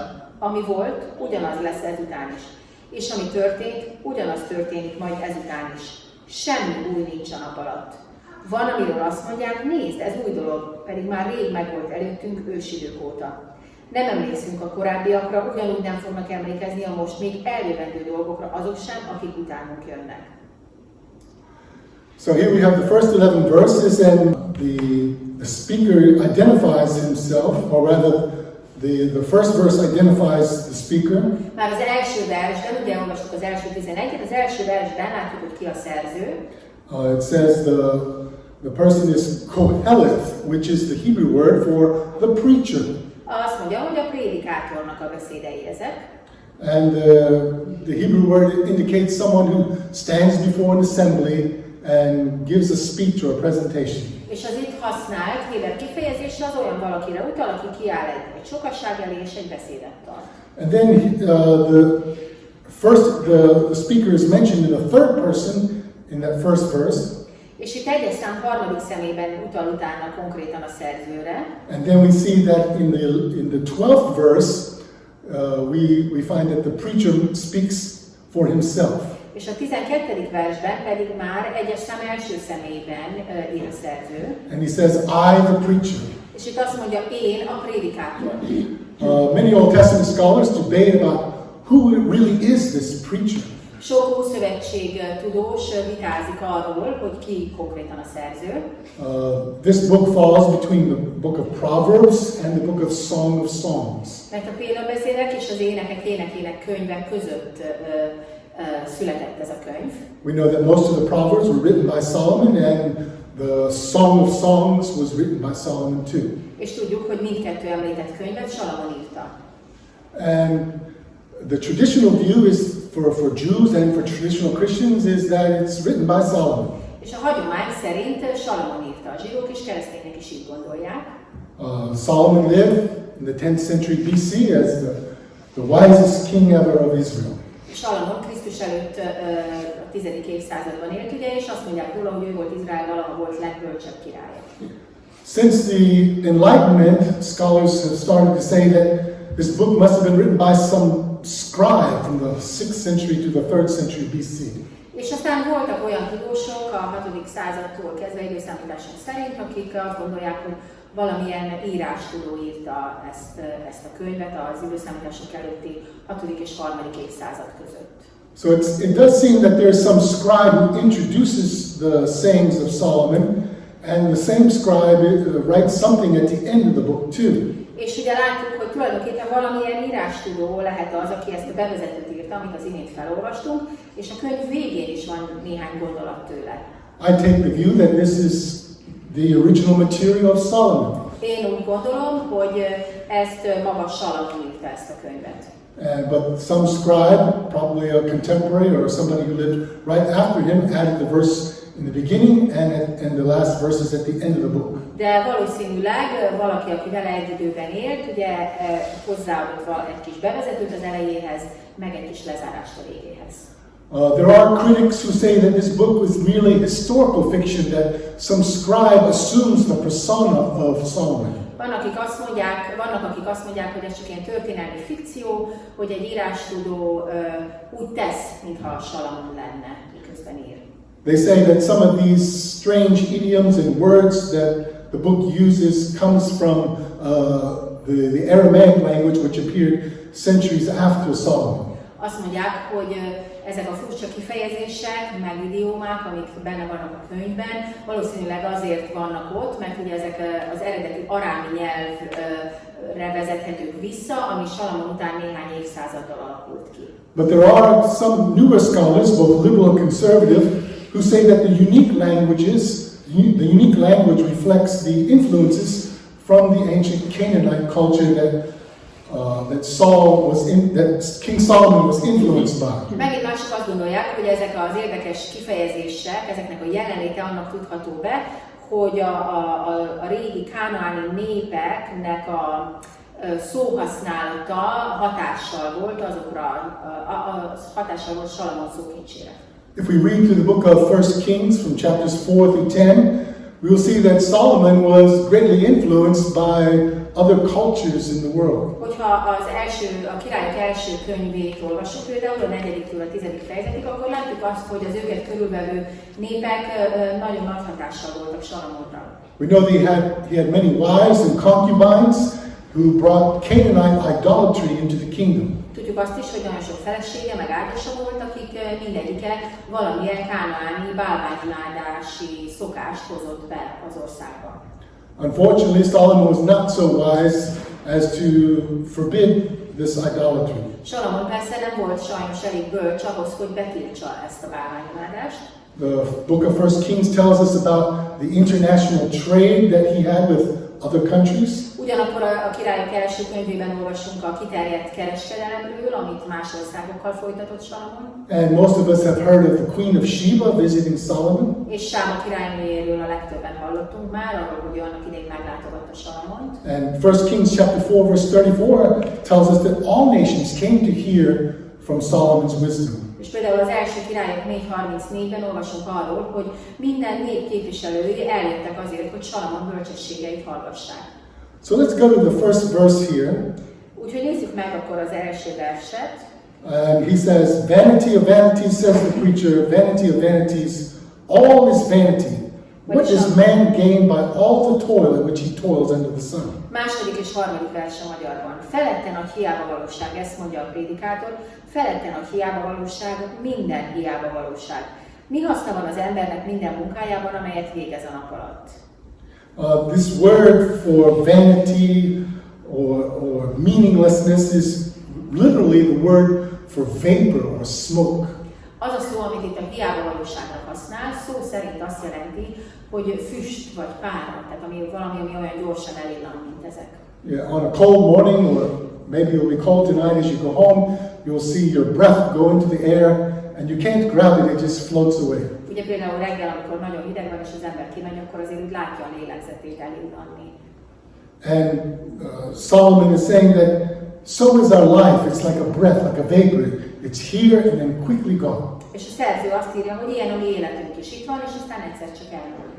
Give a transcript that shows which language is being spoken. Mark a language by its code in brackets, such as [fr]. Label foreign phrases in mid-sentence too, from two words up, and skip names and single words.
[hu] Ami volt, ugyanaz lesz ezután is. És ami történt, ugyanaz történik majd ezután is. Semmi új nincs a nap alatt. Van, amiről azt mondják, nézd, ez új dolog, pedig már rég megvolt előttünk ősidők óta. Nem emlékszünk a korábbiakra, ugyanúgy nem fognak emlékezni a most még eljövendő dolgokra azok sem, akik utánunk jönnek. [en] So here we have the first 11 verses and the speaker identifies himself, or rather the first verse identifies the speaker. [hu] Már az első versben, ugye olvastuk az első 11-et, az első versben látjuk, hogy ki a szerző. [en] It says The person is koheleth, which is the Hebrew word for the preacher. [hu] Azt mondja, hogy a prédikátornak a beszédei ezek. [en] And the Hebrew word indicates someone who stands before an assembly and gives a speech or a presentation. [hu] És az itt használt héber kifejezés az olyan valakire utal, aki kiáll egy sokasság elé és egy beszédet tart. [en] And then the speaker is mentioned in the third person in that first verse. [hu] És itt egyes szám harmadik szemében utal utána konkrétan a szerzőre. [en] And then we see that in the 12th verse we find that the preacher speaks for himself. [hu] És a 12. versben pedig már egyes szám első személyben ír a szerző. [en] And he says, I the preacher. [hu] És itt azt mondja, én a prédikátor. [en] Many Old Testament scholars debate about who really is this preacher. [hu] Sok Ószövetség tudós vitázik arról, hogy ki konkrétan a szerző. [en] This book falls between the book of Proverbs and the book of Song of Songs. [hu] Mert a példabeszédek és az énekek énekének könyve között született ez a könyv. [en] We know that most of the Proverbs were written by Solomon and the Song of Songs was written by Solomon too. [hu] És tudjuk, hogy mindkettő említett könyvet Salamon írta. [en] And the traditional view is for Jews and for traditional Christians is that it's written by Solomon. [hu] És a hagyomány szerint Salamon írta, a zsidók és keresztények is így gondolják. [en] Solomon lived in the 10th century BC as the wisest king ever of Israel. [hu] Salamon Krisztus előtt a 10. évszázadban élt, ugye, és azt mondják róla, hogy ő volt Izrael valaha volt legbölcsebb királya. [en] Since the Enlightenment, scholars have started to say that this book must have been written by some scribe from the 6th century to the 3rd century BC. [hu] És aztán voltak olyan tudósok a 6. századtól kezdve időszámítások szerint, akik azt gondolják, hogy valamilyen írástudó írta ezt a könyvet az időszámítások előtti 6. és 3. évszázad között. [en] So it does seem that there's some scribe who introduces the sayings of Solomon, and the same scribe writes something at the end of the book too. [hu] És ugye látjuk, hogy tulajdonképpen valamilyen írástudó lehet az, aki ezt a bevezetőt írta, amit az imént felolvastunk, és a könyv végén is van néhány gondolat tőle. [en] I take the view that this is the original material of Solomon. [hu] Én úgy gondolom, hogy ezt maga Salamon írta ezt a könyvet. [en] But some scribe, probably a contemporary or somebody who lived right after him, added the verse in the beginning and the last verses at the end of the book. [hu] De valószínűleg valaki, aki vele egy időben élt, ugye hozzáadott egy kis bevezetőt az elejéhez, meg egy kis lezárást a végéhez. [en] There are critics who say that this book was merely historical fiction, that some scribe assumes the persona of Solomon. [hu] Vannak, akik azt mondják, hogy ez csak ilyen történelmi fikció, hogy egy írástudó úgy tesz, mintha Salamon lenne, miközben ír. [en] They say that some of these strange idioms and words that the book uses comes from the Aramaic language, which appeared centuries after Solomon. [hu] Azt mondják, hogy ezek a furcsa kifejezések, meg idiómák, amik benne vannak a könyvben, valószínűleg azért vannak ott, mert ugye ezek az eredeti arámi nyelvre vezethetők vissza, ami Salamon után néhány évszázaddal alakult ki. [en] But there are some newer scholars, both liberal and conservative, who say that the unique language reflects the influences from the ancient Canaanite culture that King Solomon was influenced by. [hu] Megint mások azt gondolják, hogy ezek az érdekes kifejezések, ezeknek a jelenléte annak tudható be, hogy a régi kánaáni népeknek a szóhasználata hatással volt hatással volt Salamon szókincsére. [en] If we read through the book of 1 Kings from chapters 4 through 10, we will see that Solomon was greatly influenced by other cultures in the world. [hu] Hogyha a királyok első könyvét olvassuk, például a 4-től a 10. fejezetig, akkor látjuk azt, hogy az őket körülvevő népek nagyon nagy hatással voltak Salamonra. [en] We know that he had many wives and concubines who brought Canaanite idolatry into the kingdom. [hu] Tudjuk azt is, hogy nagyon sok felesége, meg ágyasa volt, akik mindegyike valamilyen kánaáni bálványimádási szokást hozott be az országba. [en] Unfortunately, Solomon was not so wise as to forbid this idolatry. [hu] Salamon persze nem volt sajnos elég bölcs ahhoz, hogy betiltsa ezt a bálványimádást. [en] The book of 1 Kings tells us about the international trade that he had with other countries. [hu] Ugyanakkor a királyok első könyvében olvasunk a kiterjedt kereskedelemről, amit más országokkal folytatott Salamon. [en] And most of us have heard of the Queen of Sheba visiting Solomon. [hu] És Sába királynőjéről a legtöbben hallottunk már, arról, hogy annak idején meglátogatta Salamont. [en] And 1 Kings chapter 4 verse 34 tells us that all nations came to hear from Solomon's wisdom. [hu] És például az első királyok 4:34-ben olvasunk arról, hogy minden nép képviselői eljöttek azért, hogy Salamon bölcsességeit hallgassák. [en] So let's go to the first verse here. [hu] Úgyhogy nézzük meg akkor az első verset. [en] And he says, "Vanity of vanities," says the preacher, "vanity of vanities, all is vanity. What does man gain by all the toil in which he toils under the sun?" [hu] Második és harmadik vers a magyarban. Feletten a hiába valóság, ezt mondja a prédikátor, feletten a hiába valóság, minden hiába valóság. Mi haszna van az embernek minden munkájában, amelyet végez a nap alatt? [en] This word for vanity or meaninglessness is literally the word for vapor or smoke. [hu] Az a szó, amit itt a hiába valóságra használ, szó szerint azt jelenti, hogy füst vagy pára, tehát valami, ami olyan gyorsan elillan, mint ezek. [en] Yeah, on a cold morning, or maybe it'll be cold tonight as you go home, you'll see your breath go into the air and you can't grab it, it just floats away. [hu] Ugye például reggel, amikor nagyon hideg van és az ember kimegy, akkor azért úgy látja a lélegzetét elillanni. [en] And Solomon is saying that so is our life. It's like a breath, like a vapor. It's here and then quickly gone. [hu] És a szerző azt írja, hogy ilyen a mi életünk is itt van, és aztán egyszer csak elmúlik.